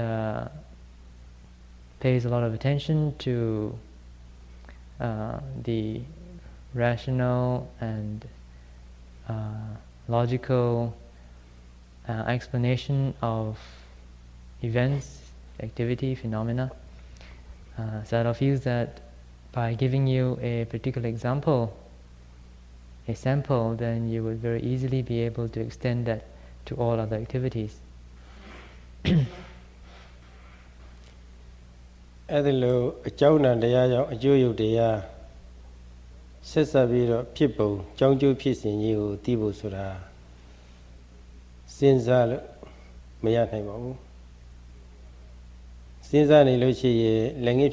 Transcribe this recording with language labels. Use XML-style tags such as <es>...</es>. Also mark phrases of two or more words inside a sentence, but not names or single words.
<en>lot of attention to the rational and logical explanation of events, activity, phenomena. Sayadaw feels that by giving you a particular example, a sample, then you would very easily be able to extend that to all other activities.</en> <my>အဲ့ဒီလိုအကြောင်းတရားကြောင့်အကျိုးယုတ်တရားဆက်ဆက်ပြီးတော့ဖြစ်ပုံကြောင်းကျိုးဖြစ်စဉ်ကြီးကိုသိဖို့ဆိုတာစဉ်းစားလို့မရနိုင်ပါဘူးစဉ်းစားနေလို့ရှိရင်လည်းငယ်</my>